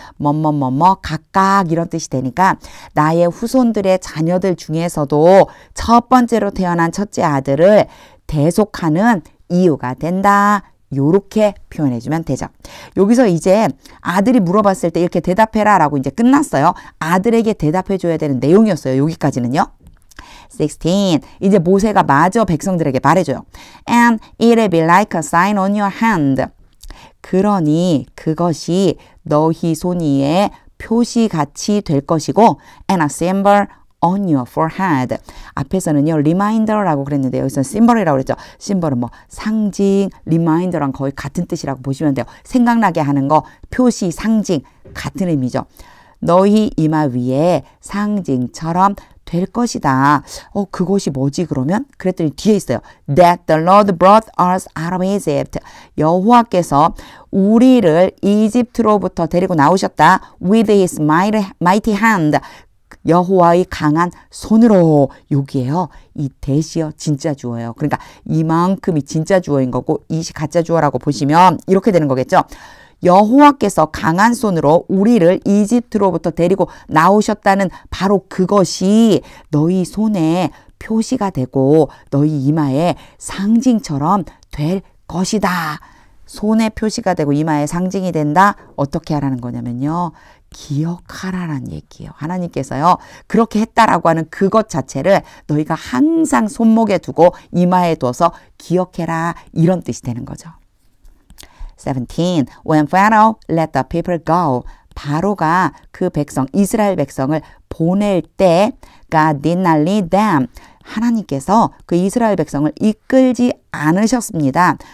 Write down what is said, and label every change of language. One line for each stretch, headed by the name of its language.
Korean: 뭐뭐뭐뭐 각각 이런 뜻이 되니까 나의 후손들의 자녀들 중에서도 첫 번째로 태어난 첫째 아들을 대속하는 이유가 된다. 요렇게 표현해주면 되죠. 여기서 이제 아들이 물어봤을 때 이렇게 대답해라 라고 이제 끝났어요. 아들에게 대답해줘야 되는 내용이었어요. 여기까지는요. 16. 이제 모세가 마저 백성들에게 말해줘요.
English: And it will be like a sign on your hand.
Korean: 그러니 그것이 너희 손 위에 표시같이 될 것이고
English: and a symbol on your forehead.
Korean: 앞에서는요, reminder라고 그랬는데 여기서 symbol이라고 그랬죠. symbol은 뭐 상징, reminder랑 거의 같은 뜻이라고 보시면 돼요. 생각나게 하는 거, 표시, 상징 같은 의미죠. 너희 이마 위에 상징처럼 될 것이다. 그것이 뭐지 그러면? 그랬더니 뒤에 있어요.
English: That the Lord brought us out of Egypt.
Korean: 여호와께서 우리를 이집트로부터 데리고 나오셨다.
English: With his mighty hand.
Korean: 여호와의 강한 손으로. 여기에요. 이 대시어 진짜 주어예요. 그러니까 이만큼이 진짜 주어인 거고 이시 가짜 주어라고 보시면 이렇게 되는 거겠죠. 여호와께서 강한 손으로 우리를 이집트로부터 데리고 나오셨다는 바로 그것이 너희 손에 표시가 되고 너희 이마에 상징처럼 될 것이다. 손에 표시가 되고 이마에 상징이 된다. 어떻게 하라는 거냐면요. 기억하라는 얘기예요. 하나님께서요. 그렇게 했다라고 하는 그것 자체를 너희가 항상 손목에 두고 이마에 둬서 기억해라. 이런 뜻이 되는 거죠. 17.
English: When Pharaoh let the people go.
Korean: 바로가 그 백성, 이스라엘 백성을 보낼 때
English: God did not lead them.
Korean: 하나님께서 그 이스라엘 백성을 이끌지 않으셨습니다.